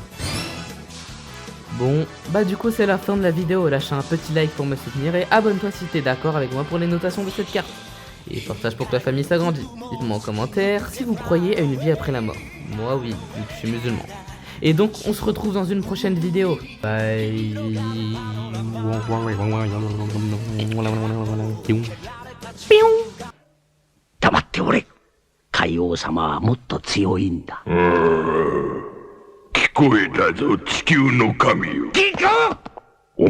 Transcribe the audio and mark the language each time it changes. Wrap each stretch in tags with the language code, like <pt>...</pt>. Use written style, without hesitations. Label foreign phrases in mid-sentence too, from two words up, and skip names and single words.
<fr>Bon, bah du coup c'est la fin de la vidéo, lâche un petit like pour me soutenir et abonne-toi si t'es d'accord avec moi pour les notations de cette carte. Et partage pour que la famille s'agrandisse. Dites-moi en commentaire si vous croyez à une vie après la mort. Moi oui, vu que je suis musulman. Et donc on se retrouve dans une prochaine vidéo. Bye.</fr> <ja>黙っておれ。海王様はもっと強いんだ。聞こえたぞ、地球の神よ。聞こう。</ja>